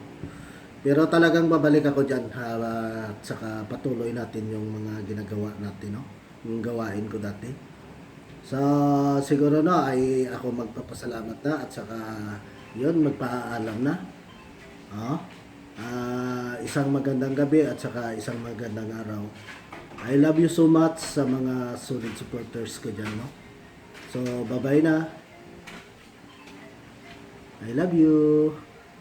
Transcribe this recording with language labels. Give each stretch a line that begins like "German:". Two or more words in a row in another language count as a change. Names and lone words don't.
Filipino: Pero talagang babalik ako diyan at saka patuloy natin yung mga ginagawa natin no, yung gawain ko dati. So siguro no ay ako magpapasalamat na at saka yun magpaalam na. Isang magandang gabi at saka isang magandang araw.
English: I love you so much
Filipino: sa mga
English: solid supporters
Filipino: ko dyan no.
English: So bye bye na. I love you.